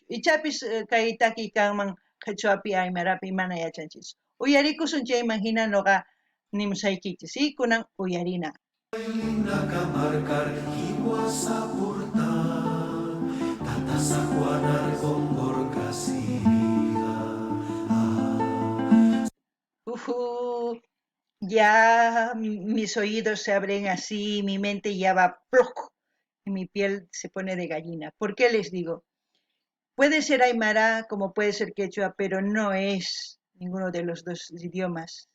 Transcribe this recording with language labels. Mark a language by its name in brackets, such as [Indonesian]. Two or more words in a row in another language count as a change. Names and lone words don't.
[Quechua] Ichapis kay takiykanman Quechuapi, Aymarapi mana yachanchichu. Uyarikusun chayman hina noqa nimsaykichis y kunan uyarina. Nakamarkar hiwasapurta tatasajuanar kongorkasiga. [Spanish] Ya mis oídos se abren así, mi mente ya va ¡ploc! Y mi piel se pone de gallina. ¿Por qué les digo? Puede ser aymara como puede ser quechua, pero no es ninguno de los dos idiomas.